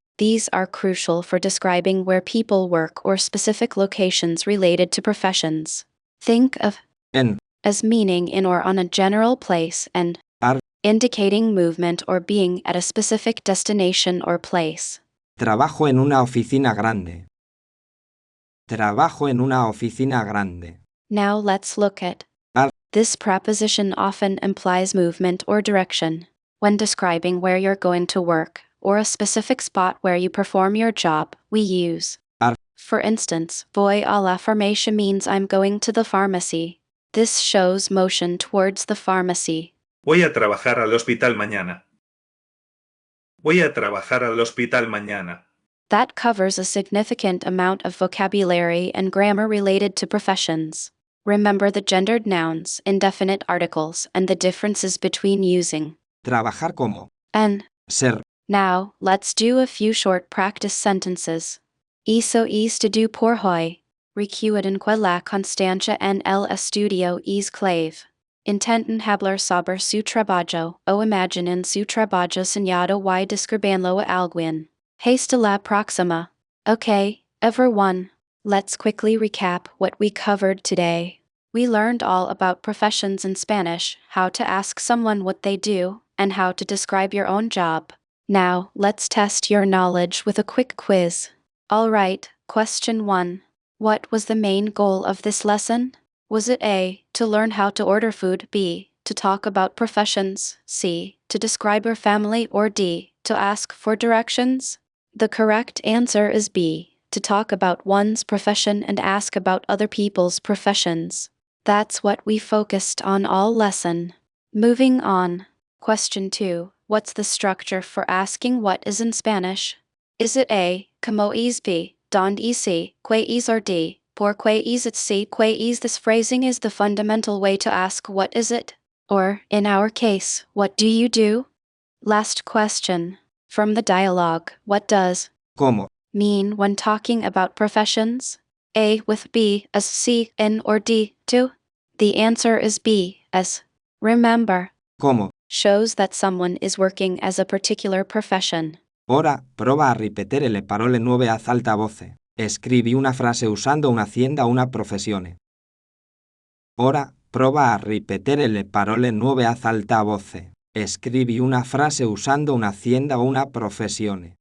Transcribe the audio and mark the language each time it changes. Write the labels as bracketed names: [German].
[English] These are crucial for describing where people work or specific locations related to professions. Think of [Spanish] En. [English] as meaning in or on a general place and [Spanish] Ar. [English] indicating movement or being at a specific destination or place. [Spanish] Trabajo en una oficina grande. Trabajo en una oficina grande. [English] Now let's look at [Spanish] Ar. [English] This preposition often implies movement or direction. When describing where you're going to work, or a specific spot where you perform your job, we use [Spanish] Ar. [English] For instance, [Spanish] voy a la farmacia [English] means I'm going to the pharmacy. This shows motion towards the pharmacy. [Spanish] Voy a trabajar al hospital mañana. Voy a trabajar al hospital mañana. [English] That covers a significant amount of vocabulary and grammar related to professions. Remember the gendered nouns, indefinite articles, and the differences between using [Spanish] trabajar como, [English] and. [Spanish] ser, [English] Now, let's do a few short practice sentences. [Spanish] Hizo estudio por hoy. Recuerden en que la constancia en el estudio es clave. Intenten hablar sobre su trabajo o imaginen su trabajo soñado y describanlo a alguien. Hasta la próxima. [English] Okay, everyone. Let's quickly recap what we covered today. We learned all about professions in Spanish, how to ask someone what they do, and how to describe your own job. Now, let's test your knowledge with a quick quiz. Alright, question 1. What was the main goal of this lesson? Was it A, to learn how to order food, B, to talk about professions, C, to describe your family, or D, to ask for directions? The correct answer is B, to talk about one's profession and ask about other people's professions. That's what we focused on all lesson. Moving on. Question 2. What's the structure for asking what is in Spanish? Is it A, [Spanish] como es [English] B, [Spanish] donde es [English] C, [Spanish] que es, [English] or D, por que es it C, [Spanish] que es? [English] This phrasing is the fundamental way to ask what is it? Or, in our case, what do you do? Last question. From the dialogue, what does [Spanish] como, [English] mean when talking about professions? A with B as C, in, or D, to? The answer is B as. Remember, [Spanish] como. [English] shows that someone is working as a particular profession. [Italian] Ora, prova a ripetere le parole nuove ad alta voce. Scrivi una frase usando un'azienda o una professione. Ora, prova a ripetere le parole nuove ad alta voce. Scrivi una frase usando un'azienda o una professione.